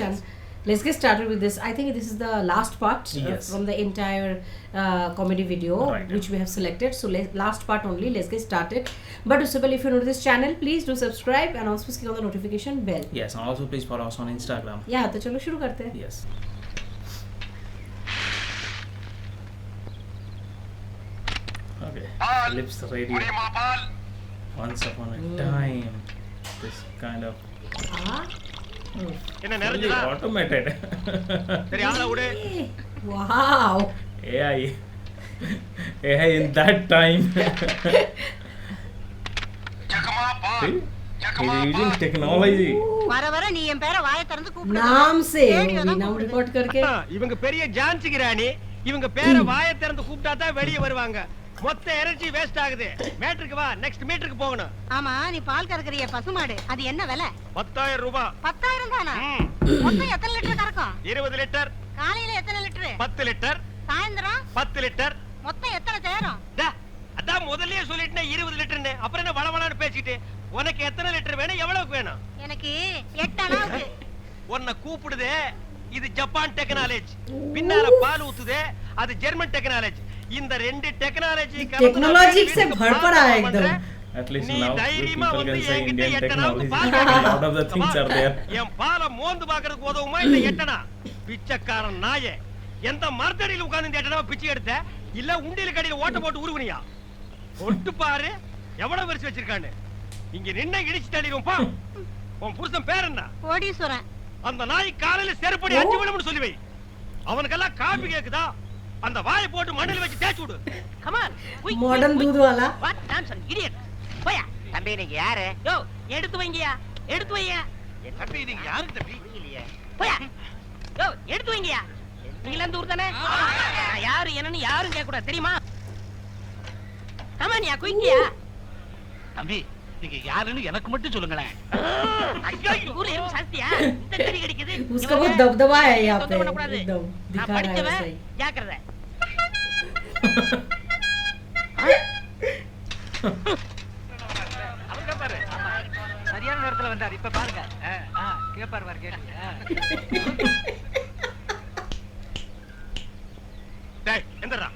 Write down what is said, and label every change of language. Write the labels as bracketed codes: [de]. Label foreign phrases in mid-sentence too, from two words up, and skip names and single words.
[en] and let's get started with this. I think this is the last part Yes. from the entire comedy video Right. which we have selected. So last part only. Let's get started. But Usabel, if you're new to this channel, please do subscribe and also click on the notification bell. Yes, and also please follow us on Instagram. Yeah, [hi] तो चलो शुरू करते हैं. [en] Yes. Okay. Lips radio. Once upon a time. This kind of [hi] हाँ. [ta] என்ன [en] fully [ta] நிறைஞ்சதா [en] automated. [ta] சரி ஆள விடு [en] Wow. AI. AI in that time. See? He's using technology. [ta] வர வர நீ என் பேரை வாயை திறந்து கூப்பிடு. [hi] नाम से [ta] Radio தான் [hi] नाम [ta] கூப்பிடுது. [hi] रिकॉर्ड करके. [ta] இவங்க பெரிய ஜான்சி கிராணி இவங்க பேரை வாயை திறந்து கூப்பிட்டா தான் வெளியே வருவாங்க மொத்த [en] energy waste [ta] ஆகுது மேட்ருக்கு வா நெக்ஸ்ட் மீட்டருக்கு போகணும் ஆமா நீ பால் கறக்குறிய பசுமாடு அது என்ன விலை 10,000 ரூபாய் 10,000 தானா ம், மொத்தம் எத்தனை லிட்டர் கறக்கும் 20 லிட்டர் காலையில எத்தனை லிட்டர் 10 லிட்டர் சாயந்தரம் 10 லிட்டர் மொத்தம் எத்தனை சேரும் டா, அதான் முதல்லயே சொல்லிட்டேன் 20 லிட்டர்னு அப்புறம் என்ன வளவளான்னு பேசிட்டு உனக்கு எத்தனை லிட்டர் வேணும் எவ்வளவுக்கு வேணும் எனக்கு 8 அணாவுக்கு உன்னை கூப்பிடுதே இது ஜப்பான் டெக்னாலஜி பின்னால பால் ஊத்துதே அது ஜெர்மன் டெக்னாலஜி இந்த ரெண்டு டெக்னாலஜி [hi] Technology से भर पड़ा है एकदम. [en] At least [ta] நீ [en] now [ta] தைரியமா [en] people [ta] வந்து [en] can say [ta] என்கிட்ட [en] Indian [ta] எட்டனாவுக்கு [en] technology. [ta] பால் [en] A [ta] கேட்கலாம். [en] lot of the things are there. [ta] என் பாலை மோந்து பாக்குறதுக்கு உதவுமா இந்த எட்டனா பிச்சைக்காரன் நாயே எந்த மரத்தடியில உட்கார்ந்து இந்த எட்டனாவை பிச்சை எடுத்த இல்ல உண்டியல கடையில ஓட்ட போட்டு உருவனியா ஒட்டு பாரு எவ்வளவு வரிசை வச்சிருக்கான்னு இங்க நின்ன இடிச்சு தள்ளிடுவோம் பா உன் புருஷன் பேர் என்ன கோடீஸ்வரன் அந்த நாய் காலையில செருப்படி 5 விழும்னு சொல்லி வை அவனுக்கெல்லாம் காபி கேக்குதா அந்த வாயை போட்டு மண்ணில் வச்சு தேய்ச்சு விடு கமான் [hi] मॉडर्न दूध वाला. [en] what nonsense idiot [ta] போயா தம்பி நீங்க யாரு யோ எடுத்து வைங்கயா எடுத்து வையா தம்பி நீங்க யாரு தம்பி போயா யோ எடுத்து வைங்கயா நீங்க எந்த ஊர் தானே நான் யாரு என்னன்னு யாரும் கேட்க கூடாது தெரியுமா கமான்யா குயிக்கியா தம்பி நீங்க யாருன்னு எனக்கு மட்டும் சொல்லுங்களேன் ஐயோ ஊர்ல எறும்பு சாஸ்தியா இந்த கறி கடிக்குது [hi] उसका बहुत दबदबा है यहाँ पे [ta] தொந்தரவு பண்ணக்கூடாது. [hi] एकदम [ta] நான் [hi] दिखा रहा है [ta] படிச்சவன் [hi] वैसे ही. [ta] ஜாக்கிரதை அவங்க பாரு சரியான நேரத்துல வந்தார் இப்ப பாருங்க கேப்பார் பாரு கேட்டு டேய் எந்தடா